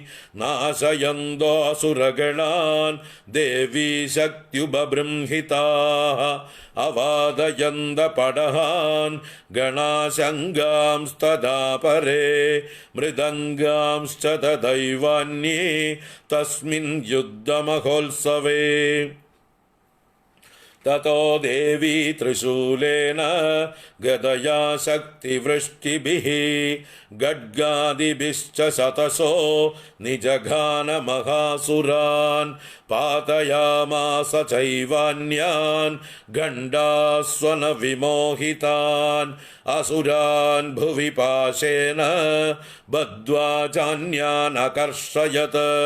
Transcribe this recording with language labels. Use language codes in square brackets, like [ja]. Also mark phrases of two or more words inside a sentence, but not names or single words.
[sa] नाशयन्तोऽसुरगणान् देवी शक्त्युपबृंहिताः अवादयन्तपडहान् गणाशङ्गांस्तदा परे मृदङ्गांश्च तदैवान्ये तस्मिन् युद्धमहोत्सवे തതോ ദേവീ ത്രിശൂലേന ഗദയാ ശക്തിവൃഷ്ടിഭിः ഖഡ്ഗാദിഭിശ്ച ശതശോ നിജഘാന മഹാസുരാൻ പാതയാമാസ ചൈവാന്യാൻ ഗണ്ഡാസ്വന വിമോഹിതാൻ അസുരാൻ ഭുവി പാശേന ബദ്ധ്വാ ചാന്യാൻ അകർഷയത്